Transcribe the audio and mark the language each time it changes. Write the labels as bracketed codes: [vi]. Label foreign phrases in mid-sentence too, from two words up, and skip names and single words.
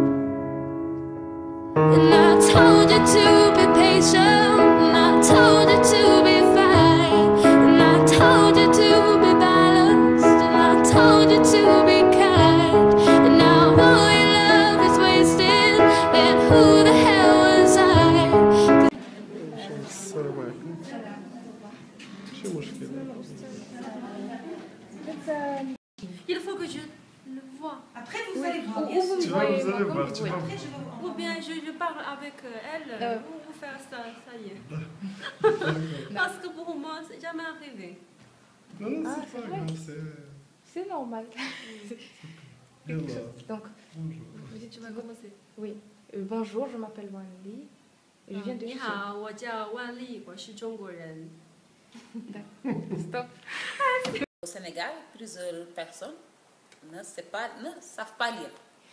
[en] And I told you to be patient, and I told you to be fine, and I told you to be balanced, and I told you to be kind. And now all your love is wasted, and who the hell was I? [ar] السلام عليكم. شو مشكلة؟ [fr] Il faut que je le vois. Après, vous allez voir. Tu vas, vous allez voir, tu vas voir. Ou bien je parle avec elle pour faire ça, ça y est. Parce que pour moi, c'est jamais arrivé. Non, non, c'est pas grave, C'est normal. Yallah. Donc, Bonjour. Tu vas commencer. oui. Bonjour, je m'appelle Wanli. Je viens de [zh] 你好，我叫万丽，我是中国人。 [fr] Stop. Au Sénégal, plusieurs personnes ne savent pas lire.